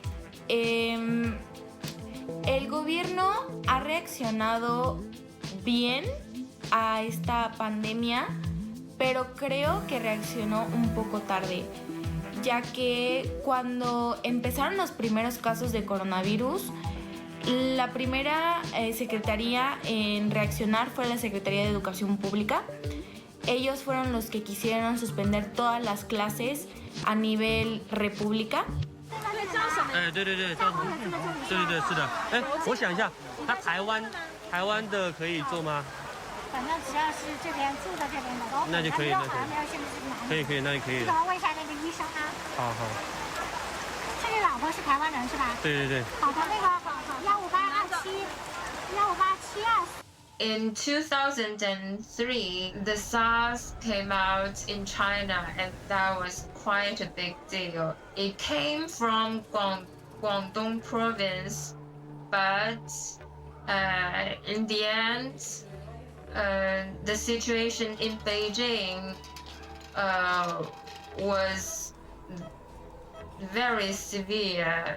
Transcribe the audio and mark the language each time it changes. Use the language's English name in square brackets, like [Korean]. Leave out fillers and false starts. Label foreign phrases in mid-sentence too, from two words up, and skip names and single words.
[Spanish] El gobierno ha reaccionado bien a esta pandemia, pero creo que reaccionó un poco tarde, ya que cuando empezaron los primeros casos de coronavirus, la primera secretaría en reaccionar fue la Secretaría de Educación Pública. Ellos fueron los que quisieron suspender todas las clases a nivel república. [Chinese] 对，是的。我想一下，台湾的可以做吗？反正只要是这边住在这边的都，那就可以，好像没有限制这个男的。可以，那就可以。这个要问一下那个医生啊。好。是你老婆是台湾人是吧？对。好的，那个好，15827。 [English] In 2003, the SARS came out in China, and that was quite a big deal. It came from Guangdong province, but in the end, the situation in Beijing was very severe.